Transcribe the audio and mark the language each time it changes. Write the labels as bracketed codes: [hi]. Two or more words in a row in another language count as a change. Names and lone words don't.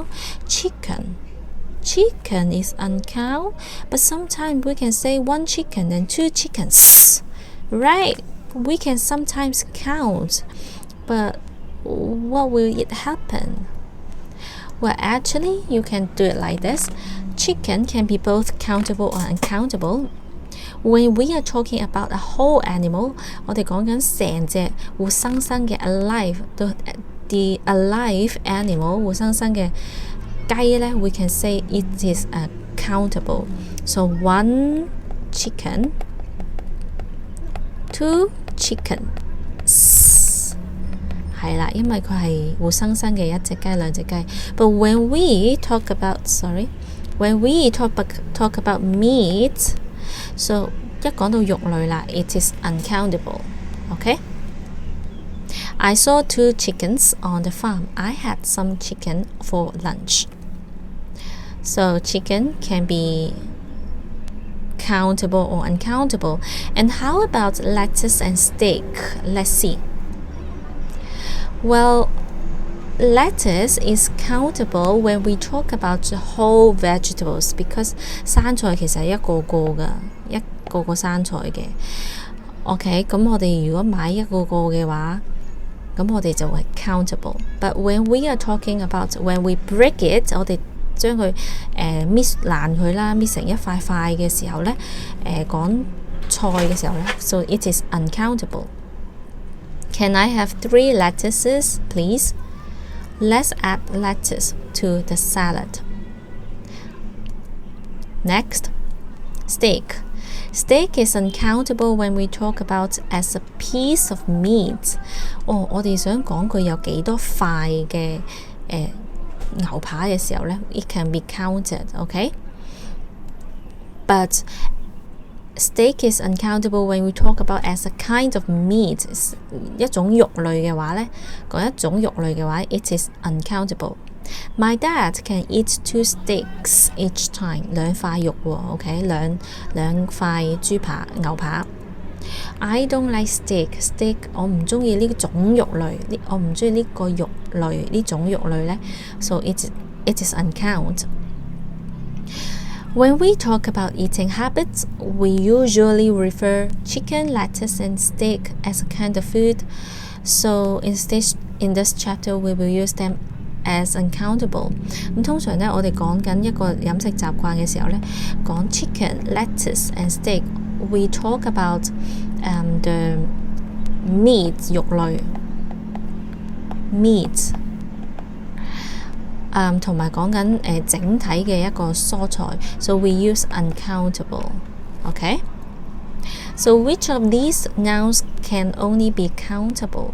[en] Chicken is uncount, but sometimes we can say one chicken and two chickens, right? We can sometimes count, but what will it happen? Well, actually, you can do it like this. Chicken can be both countable or uncountable. When we are talking about a whole animal, [yue] 我哋講緊成隻活生生嘅 [en] the alive animal [yue] 活生生嘅雞呢, [en] we can say it is countable. So one chicken, two chickens. [yue] 係啦，因為佢係活生生嘅一隻雞兩隻雞。 [en] But when we talk about meat, so [yue] 一講到肉類啦 [en] it is uncountable. Okay? I saw 2 chickens on the farm. I had some chicken for lunch. So chicken can be countable or uncountable. And how about lettuce and steak? Let's see. Well, lettuce is countable when we talk about the whole vegetables because [yue] 生菜其實係一個個生菜嘅。 [en] OK， [yue] 咁我哋如果買一個個嘅話，咁我哋就係 [en] countable. But when we are talking about when we break it， [yue] 我哋將佢搣爛佢啦，搣成一塊塊嘅時候呢，講菜嘅時候呢 [en] so it is uncountable. Can I have 3 lettuces, please? Let's add lettuce to the salad. Next, steak. Steak is uncountable when we talk about as a piece of meat。 [yue] 我哋想講佢有幾多塊嘅牛扒嘅時候呢 [en] it can be counted, okay? But steak is uncountable when we talk about as a kind of meat， [yue] 一種肉類嘅話呢，講一種肉類嘅話 [en] it is uncountable。My dad can eat 2 steaks each time， [yue] 兩塊肉喎 ，OK， 兩塊牛扒。 [en] I don't like steak， [yue] 我唔中意呢種肉類，我唔中意呢個肉類呢 [en] 種肉類呢 so it is uncountable。When we talk about eating habits, we usually refer chicken, lettuce, and steak as a kind of food. So in this chapter, we will use them as uncountable。 [yue] 咁通常呢，我哋講緊一個飲食習慣嘅時候呢，講 [en] chicken, lettuce, and steak, we talk about the meat [yue] 肉類 meat。同埋講緊整體嘅一個蔬菜 [en] so we use uncountable, okay? So which of these nouns can only be countable?